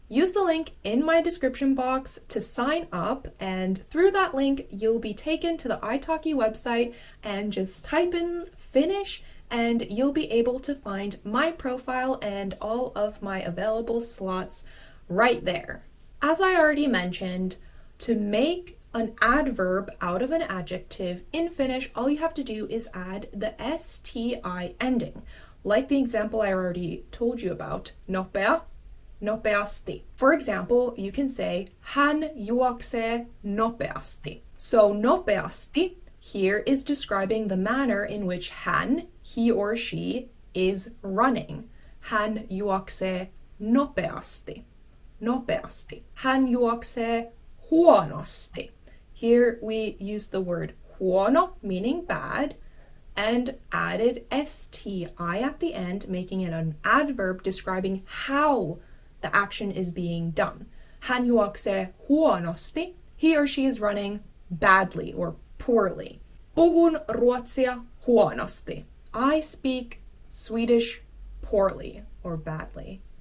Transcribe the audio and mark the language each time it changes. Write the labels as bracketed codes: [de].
[en] Use the link in my description box to sign up, and through that link, you'll be taken to the italki website and just type in Finnish and you'll be able to find my profile and all of my available slots right there. As I already mentioned, to make an adverb out of an adjective in Finnish, all you have to do is add the STI ending. Like the example I already told you about, nopea, nopeasti. For example, you can say, [fi] hän juoksee nopeasti. [en] So nopeasti here is describing the manner in which hän, he or she, is running. [fi] Hän juoksee nopeasti. Nopeasti. Hän juoksee huonosti. [en] Here we use the word huono, meaning bad, and added STI at the end, making it an adverb describing how the action is being done. [fi] Hän juoksee huonosti. [en] He or she is running badly or poorly. [fi] Puhun ruotsia huonosti. [en] I speak Swedish poorly or badly.